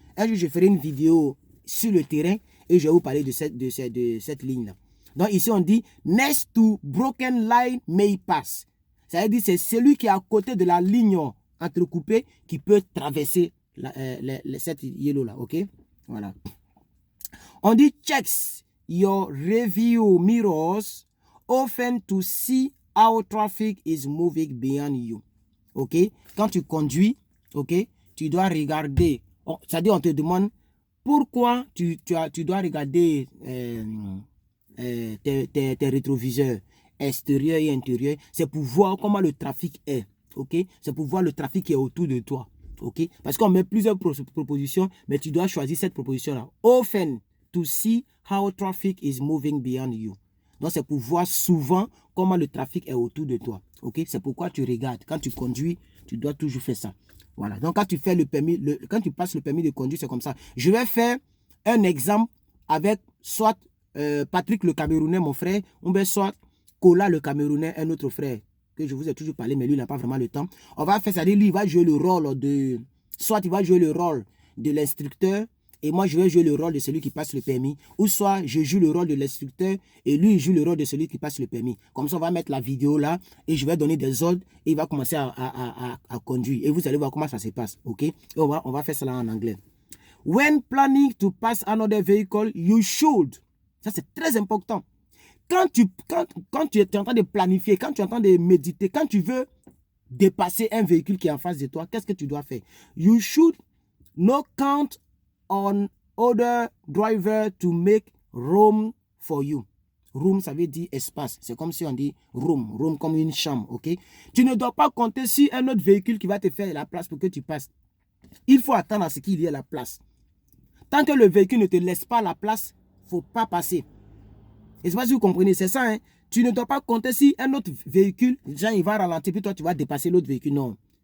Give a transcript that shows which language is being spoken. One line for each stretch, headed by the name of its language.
French: Un jour, je ferai une vidéo sur le terrain et je vais vous parler de cette ligne-là. Donc ici, on dit «
English: Next to broken line may pass ».
French: Ça veut dire que c'est celui qui est à côté de la ligne entrecoupée qui peut traverser cette yellow-là. OK? Voilà. On dit
English: « Checks your review mirrors often to see how traffic is moving behind you. » OK?
French: Quand tu conduis, OK, tu dois regarder. C'est-à-dire, on te demande pourquoi tu dois regarder tes rétroviseurs extérieurs et intérieurs. C'est pour voir comment le trafic est. OK? C'est pour voir le trafic qui est autour de toi. OK? Parce qu'on met plusieurs propositions, mais tu dois choisir cette proposition-là.
English: Often to see how traffic is moving behind you.
French: Donc, c'est pour voir souvent comment le trafic est autour de toi. OK? C'est pourquoi tu regardes. Quand tu conduis, tu dois toujours faire ça. Voilà. Donc, quand tu fais le permis, quand tu passes le permis de conduire, c'est comme ça. Je vais faire un exemple avec soit Patrick le Camerounais, mon frère, ou bien soit Kola le Camerounais, un autre frère, que je vous ai toujours parlé, mais lui, il n'a pas vraiment le temps. On va faire ça. Lui, il va jouer le rôle de... Soit il va jouer le rôle de l'instructeur, et moi, je vais jouer le rôle de celui qui passe le permis. Ou soit, je joue le rôle de l'instructeur et lui, il joue le rôle de celui qui passe le permis. Comme ça, on va mettre la vidéo là et je vais donner des ordres et il va commencer à conduire. Et vous allez voir comment ça se passe. OK? Et on va faire cela en anglais.
English: When planning to pass another vehicle, you should.
French: Ça, c'est très important. Quand tu es en train de planifier, quand tu es en train de méditer, quand tu veux dépasser un véhicule qui est en face de toi, qu'est-ce que tu dois faire?
English: You should not count on other driver to make room for you.
French: Room, ça veut dire espace. C'est comme si on dit room. Room comme une chambre, ok? Tu ne dois pas compter sur un autre véhicule qui va te faire la place pour que tu passes. Il faut attendre à ce qu'il y ait la place. Tant que le véhicule ne te laisse pas la place, il ne faut pas passer. Et c'est pas si vous comprenez, c'est ça, hein? Tu ne dois pas compter sur un autre véhicule, genre il va ralentir, puis toi tu vas dépasser l'autre véhicule. Non.